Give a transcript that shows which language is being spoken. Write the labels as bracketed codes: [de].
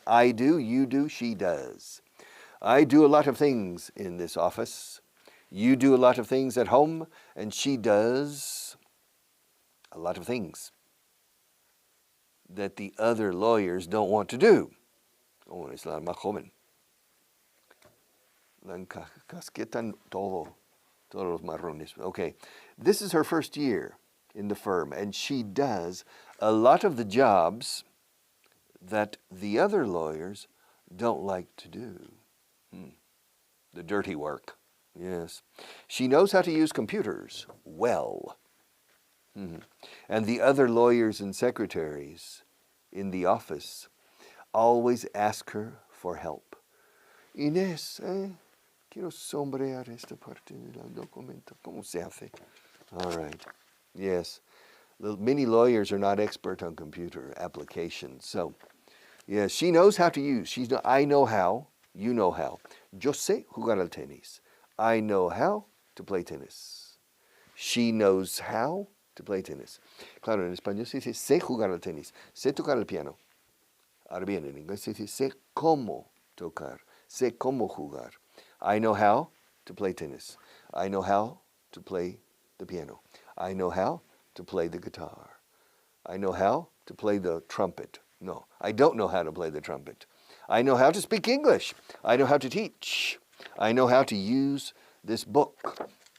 [en] I do, you do, she does. I do a lot of things in this office. You do a lot of things at home. And she does a lot of things that the other lawyers don't want to do. [es] Oh, es la más joven. La encasquetan todos los marrones. [en] Okay, this is her first year in the firm, and she does a lot of the jobs that the other lawyers don't like to do. The dirty work, yes. She knows how to use computers well. And the other lawyers and secretaries in the office always ask her for help. [es] Inés, quiero sombrear esta parte del documento. ¿Cómo se hace? [en] All right. Yes. Many lawyers are not expert on computer applications. So, yes, she knows how to use. I know how. You know how. [es] Yo sé jugar al tenis. [en] I know how to play tennis. She knows how to play tennis. [es] Claro, en español se dice sé jugar al tenis. Sé tocar el piano. Ahora bien, en inglés se dice sé cómo tocar. Sé cómo jugar. [en] I know how to play tennis. I know how to play the piano. I know how to play the guitar. I know how to play the trumpet. No, I don't know how to play the trumpet. I know how to speak English. I know how to teach. I know how to use this book.